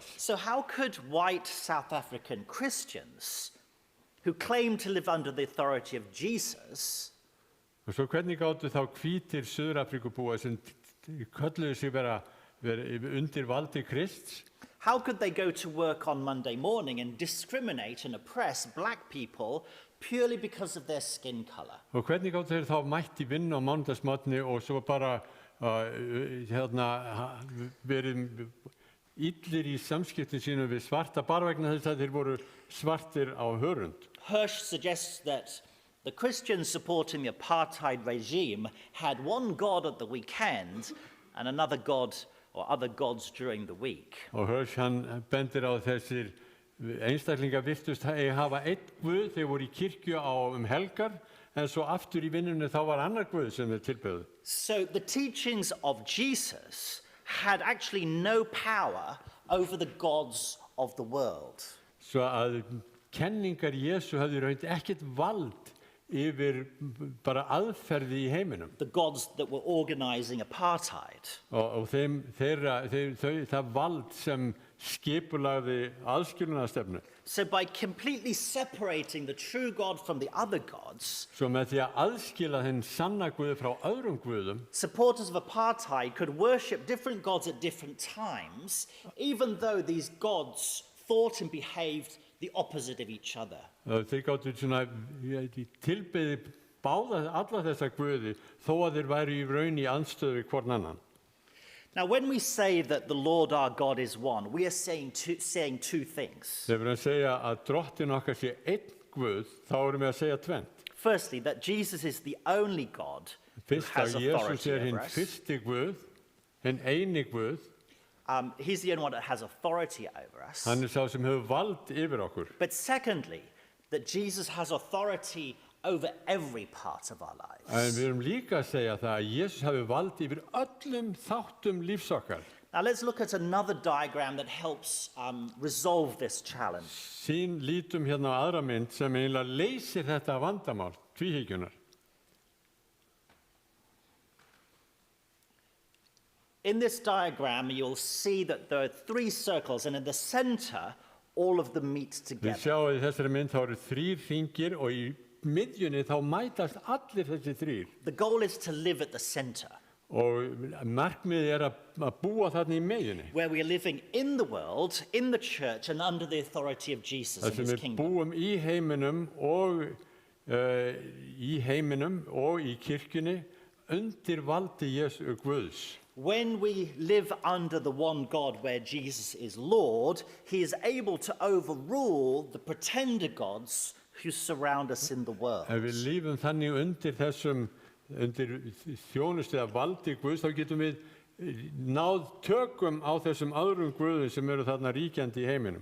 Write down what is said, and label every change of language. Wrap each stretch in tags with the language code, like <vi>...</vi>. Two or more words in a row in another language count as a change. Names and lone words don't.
<en>So how could white South African Christians who claim to live under the authority of Jesus</en> <is>Og svo hvernig gátu þá hvítir Suður-Afríkubúar sem kölluðu sig vera undir valdi Krists?</is> <en>How could they go to work on Monday morning and discriminate and oppress black people purely because of their skin color?</en> <is>Og hvernig gátu þeir þá mætt í vinnu á mánudagsmorgni og svo bara verið illir í samskiptin sínum við svarta bara vegna þess að þeir voru svartir á hörund?</is> <en>Hirsch suggests that the Christians supporting the apartheid regime had one God at the weekend and another God or other gods during the week.</en> <is>Og Hirsch hann bendir á þessir einstaklingar virtust hafa einn Guð, þeir voru í kirkju á helgar, en svo aftur í vinnunni þá var annar Guð sem þeir tilböðu.</is> <en>So the teachings of Jesus had actually no power over the gods of the world.</en> <is>Svo að kenningar Jésu höfðu í raun ekkert vald yfir bara aðferði í heiminum.</is> <en>The gods that were organizing apartheid.</en> <is>Og það vald sem skipulagði aðskilnaðarstefnu.</is> <en>So by completely separating the true God from the other gods,</en> <is>Svo með því að aðskila hinn sanna Guði frá öðrum guðum,</is> <en>supporters of apartheid could worship different gods at different times, even though these gods thought and behaved the opposite of each other.</en> <is>þeir gátu svona tilbeðið alla þessa guði þó að þeir væru í raun í andstöðu við hvorn annan.</is> <en>Now, when we say that the Lord our God is one, we are saying two things.</en> <is>Þegar við segja að drottin okkar sé einn guð, þá erum við að segja tvennt.</is> <en>Firstly, that Jesus is the only God who</en> <is>Fyrst</is> <en>has</en> <is>að Jesus</is> <en>authority</en> <is>hinn</is> <en>over us.</en> <is>fyrsti guð, hinn eini guð,</is> <en>He's the only one that has authority over us.</en> <is>hann sá sem hefur vald yfir okkur.</is> <en>But secondly, that Jesus has authority over every part of our</en> <is>En</is> <en>lives.</en> <is>við erum líka að segja það að Jesus hafi vald yfir öllum þáttum lífs okkar.</is> <en>Now let's look at another diagram that helps resolve this challenge.</en> <is>Lítum hérna á aðra mynd sem eiginlega leysir þetta vandamál, tvíhyggjunar.</is> <en>In this diagram, you'll see that there are three circles, and in the center, all of them meet</en> <is>Við</is> <en>together.</en> <is>sjáum í þessari mynd þá eru 3 hringir og í miðjunni þá mætast allir þessi 3.</is> <en>The goal is to live at the center,</en> <is>Og markmiðið að búa þarna í miðjunni.</is> <en>where we are living in the world, in the church, and under the authority of Jesus</en> <is>Það</is> <en>and</en> <is>sem</is> <en>his</en> <is>við</is> <en>kingdom.</en> <is>búum í heiminum og í kirkjunni undir valdi Jésu Guðs.</is> <en>When we live under the one God where Jesus is Lord, he is able to overrule the pretender gods who surround us in the world.</en> <is>Ef við lífum þannig undir þjónustu eða valdi Guðs, þá getum við náð tökum á þessum öðrum guðum sem eru þarna ríkjandi í heiminum.</is>